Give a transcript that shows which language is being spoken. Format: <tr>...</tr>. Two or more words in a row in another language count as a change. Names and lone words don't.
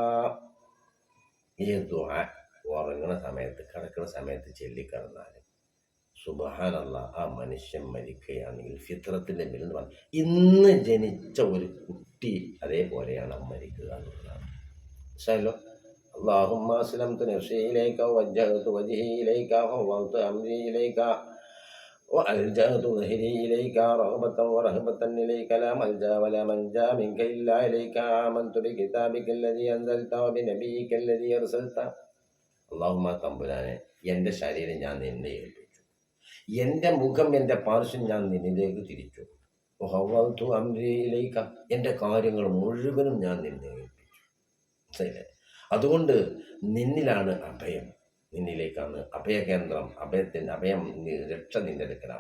<ml>ഈ ദുആ ഉറങ്ങുന്ന സമയത്ത്, കിടക്കുന്ന സമയത്ത് ചൊല്ലിക്കിടന്നാൽ സുബ്ഹാനല്ലാഹ്, ആ മനുഷ്യൻ മരിക്കുകയാണെങ്കിൽ ഫിത്രത്തിൻ്റെ മേൽ എന്ന് പറഞ്ഞു ഇന്ന് ജനിച്ച ഒരു കുട്ടി അതേപോലെയാണ് മരിക്കുക എന്നുള്ളതാണ്.</ml> <ar>മനസ്സിലായല്ലോ? اللهم أسلمت نفسي إليك ووجهت وجهي إليك وفوضت أمري إليك وألجأت ظهري إليك رغبة ورهبة إليك لا ملجأ ولا منجا منك إلا إليك آمنت بكتابك الذي أنزلت وبنبيك الذي أرسلت.</ar> <ml>അല്ലാഹുമ്മ തമ്പുരാനെ, എൻ്റെ ശരീരം ഞാൻ നിന്നെ ഏൽപ്പിച്ചു, എൻ്റെ മുഖം എൻ്റെ പാർശ്വം ഞാൻ നിന്നിലേക്ക് തിരിച്ചു.</ml> <ar>وفوضت أمري إليك</ar> <ml>എൻ്റെ കാര്യങ്ങൾ മുഴുവനും ഞാൻ നിന്നെ ഏൽപ്പിച്ചു. മനസ്സിലായില്ലേ? അതുകൊണ്ട് നിന്നിലാണ് അഭയം, നിന്നിലേക്കാണ് അഭയകേന്ദ്രം, അഭയം രക്ഷ നിന്റെ അടുക്കലാണ്.</ml>